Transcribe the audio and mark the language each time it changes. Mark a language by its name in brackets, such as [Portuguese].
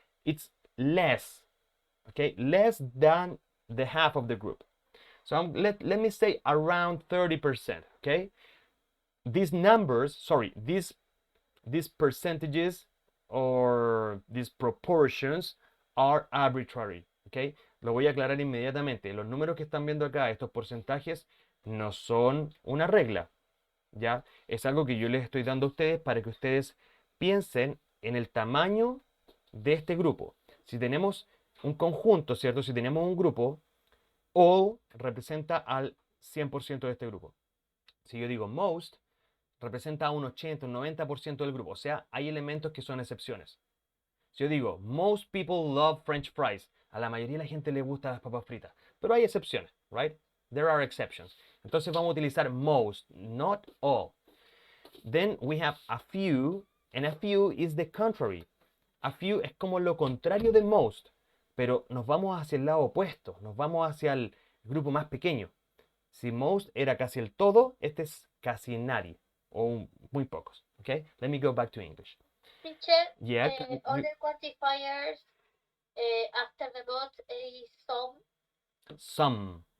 [English] It's less, okay, less than the half of the group. So let me say around 30%. Okay, these numbers, sorry, these percentages or these proportions are arbitrary. [Spanish] Okay, lo voy a aclarar inmediatamente. Los números que están viendo acá, estos porcentajes, no son una regla. Ya es algo que yo les estoy dando a ustedes para que ustedes piensen en el tamaño de este grupo. Si tenemos un conjunto, ¿cierto? Si tenemos un grupo, all representa al 100% de este grupo. Si yo digo most, representa un 80, un 90% del grupo. O sea, hay elementos que son excepciones. Si yo digo, [English] most people love French fries, [Spanish] a la mayoría de la gente le gustan las papas fritas. Pero hay excepciones, [English] right? There are exceptions. [Spanish] Entonces vamos a utilizar most, [English] not all. Then we have a few, and a few is the contrary. [Spanish] A few es como lo contrario de most, pero nos vamos hacia el lado opuesto, nos vamos hacia el grupo más pequeño. Si most era casi el todo, este es casi nadie, o muy pocos. [English] Okay, let me go back to English. Teacher, Yeah. other quantifiers after the both is some.